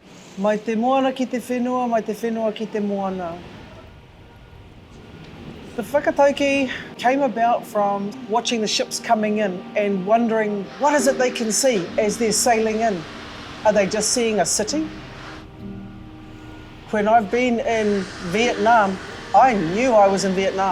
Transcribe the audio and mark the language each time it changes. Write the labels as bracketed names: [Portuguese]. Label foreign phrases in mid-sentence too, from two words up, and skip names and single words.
[Māori] Mai te Moana ki te whenua, mai te whenua ki te Moana. [English] The whakatauki came about from watching the ships coming in and wondering what is it they can see as they're sailing in. Are they just seeing a city? When I've been in Vietnam, I knew I was in Vietnam.